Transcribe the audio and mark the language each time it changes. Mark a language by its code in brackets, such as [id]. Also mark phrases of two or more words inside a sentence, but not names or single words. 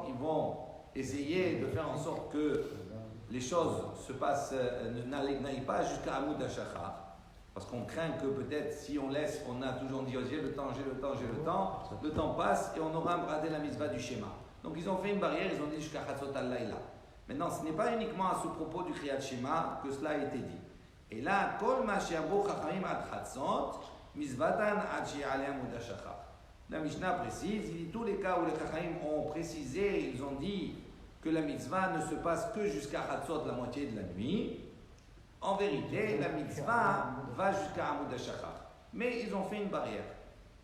[fr] Ils vont essayer de faire en sorte que les choses se passent, n'aillent pas jusqu'à [he] עמוד השחר. [fr] Parce qu'on craint que peut-être si on laisse, on a toujours dit j'ai le temps, le temps passe et on aura raté la mitzvah du schéma. Donc ils ont fait une barrière, ils ont dit jusqu'à [he] חצות הלילה. [fr] Maintenant, ce n'est pas uniquement à ce propos du [he] קריאת שמע [fr] que cela a été dit. Et là, [he] כל מה שאמרו חכמים עד חצות, מצותן עד שיעלה עמוד השחר. [fr] La Mishnah précise, il dit tous les cas où les Chachamim ont précisé, ils ont dit que la mitzvah ne se passe que jusqu'à Hatzot, la moitié de la nuit. En vérité, la mitzvah va jusqu'à [he] עמוד השחר. [fr] Mais ils ont fait une barrière.